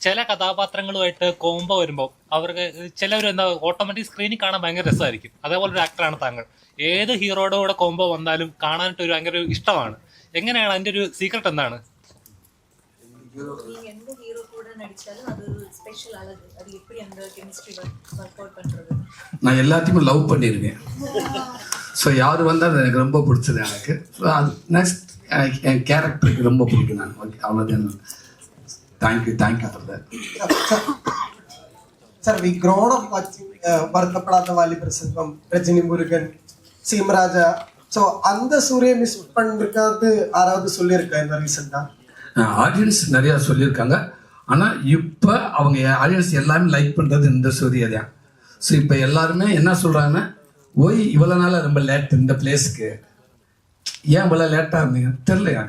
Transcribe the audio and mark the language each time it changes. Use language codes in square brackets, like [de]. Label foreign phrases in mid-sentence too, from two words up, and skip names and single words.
[ml] ചില കഥാപാത്രങ്ങളുമായിട്ട് കോംബോ വരുമ്പോൾ അവർക്ക് ചിലവർ എന്താ [en] automatic screenil [ml] കാണാൻ ഭയങ്കര രസമായിരിക്കും. അതേപോലെ ഒരു ആക്ടറാണ് താങ്കൾ. ഏത് ഹീറോയുടെ കൂടെ കോംബോ വന്നാലും കാണാനായിട്ട് ഒരു ഭയങ്കര ഇഷ്ടമാണ്. എങ്ങനെയാണ് അതിന്റെ ഒരു സീക്രട്ട് എന്താണ്? [ta] நான் எல்லாத்தையுமே லவ் பண்ணியிருக்கேன். ஸோ யார் வந்தால் அது எனக்கு ரொம்ப பிடிச்சது எனக்கு. ஸோ அது நெக்ஸ்ட் என் கேரக்டருக்கு ரொம்ப பிடிக்கும். நான் ஓகே அவ்வளோதான். [en] thank you for that. Sir we grown up watching வருத்தப்படாத வாலிபர் செல்வம், ரஜினி முருகன், சீமராஜா. [ta] ஸோ அந்த சூரிய மிஸ் பண்ணிருக்காது யாராவது சொல்லியிருக்கா இந்த ரீசெண்டா? ஆடியன்ஸ் நிறையா சொல்லியிருக்காங்க. ஆனால் இப்போ அவங்க ஆடியன்ஸ் எல்லாமே லைக் பண்ணுறது இந்த சூரிய தான். ஸோ இப்போ எல்லாருமே என்ன சொல்கிறாங்கன்னா, ஓய் இவ்வளோ நாளாக ரொம்ப லேட் இந்த பிளேஸுக்கு, ஏன் இவ்வளோ லேட்டாக இருந்தீங்க தெரியல எனக்கு.